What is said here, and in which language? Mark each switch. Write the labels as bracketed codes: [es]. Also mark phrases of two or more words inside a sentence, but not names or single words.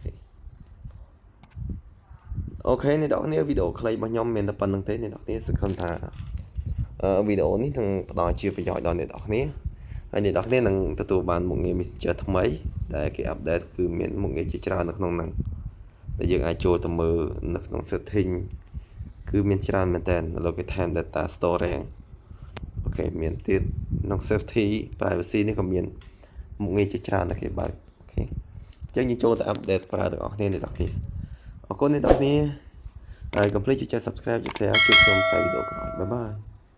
[km] អូខេអ្នកនរគ្នាវីដេអូខ្លីរបស់ខ្ញុំមានតែប៉ុណ្្នឹងទេអ្នកនរគ្នាសង្ឃឹមថាវីដេអូនេះនឹងផ្ដល់ជាប្រយោជន៍ដល់អ្នកនរគ្នា ហើយអ្នកនរគ្នានឹងទទួលបានមុខងារ Messenger ថ្មីដែលគេ update គឺមានមុខងារជាច្រើននៅក្នុងហ្នឹងដែលយើងអាចចូលទៅមើលនៅក្នុង setting គឺមានច្រើនមែនតើនៅលើគេ [en] time data storage [km] អូខេមានទៀតក្នុង [en] safety privacy [km] នេះក៏មានមុខងារជាច្រើនដែលគេបើកអូខេអញ្ចឹងយើងចូលទៅ update ប្រើទាំងអស់គ្នាអ្នកនរគ្នាអរគុណអ្នកនរគ្នាហើយកុំភ្លេចចុច subscribe ចុច share ជួបខ្ញុំនៅវីដេអូក្រោយ [en] bye bye